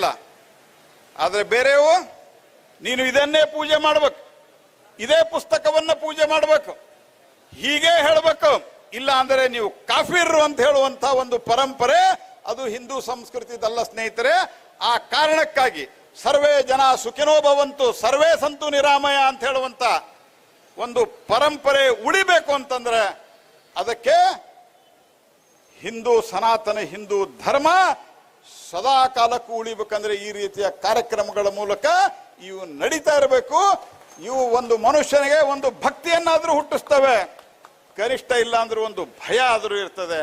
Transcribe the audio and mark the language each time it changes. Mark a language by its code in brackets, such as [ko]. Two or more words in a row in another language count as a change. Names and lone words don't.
[kn] ಆದರೆ ಬೇರೆಯವು ನೀನು ಇದನ್ನೇ ಪೂಜೆ ಮಾಡಬೇಕು, ಇದೇ ಪುಸ್ತಕವನ್ನ ಪೂಜೆ ಮಾಡಬೇಕು, ಹೀಗೆ ಹೇಳಬೇಕು, ಇಲ್ಲ ಅಂದರೆ ನೀವು ಕಾಫಿರ್ರು ಅಂತ ಹೇಳುವಂತ ಒಂದು ಪರಂಪರೆ ಅದು ಹಿಂದೂ ಸಂಸ್ಕೃತಿದಲ್ಲ ಸ್ನೇಹಿತರೆ. ಆ ಕಾರಣಕ್ಕಾಗಿ [sa] ಸರ್ವೇ ಜನ ಸುಖಿನೋ ಭವಂತು ಸರ್ವೇ ಸಂತು ನಿರಾಮಯ [kn] ಅಂತ ಹೇಳುವಂತ ಒಂದು ಪರಂಪರೆ ಉಳಿಬೇಕು ಅಂತಂದ್ರೆ ಅದಕ್ಕೆ ಸನಾತನ ಹಿಂದೂ ಧರ್ಮ ಸದಾ ಕಾಲಕ್ಕೂ ಉಳಿಬೇಕಂದ್ರೆ ಈ ರೀತಿಯ ಕಾರ್ಯಕ್ರಮಗಳ ಮೂಲಕ ಇವು ನಡೀತಾ ಇರಬೇಕು. ಇವು ಒಂದು ಮನುಷ್ಯನಿಗೆ ಒಂದು ಭಕ್ತಿಯನ್ನಾದ್ರೂ ಹುಟ್ಟಿಸ್ತವೆ, ಕನಿಷ್ಠ ಇಲ್ಲ ಅಂದ್ರೂ ಒಂದು ಭಯ ಆದ್ರೂ ಇರ್ತದೆ.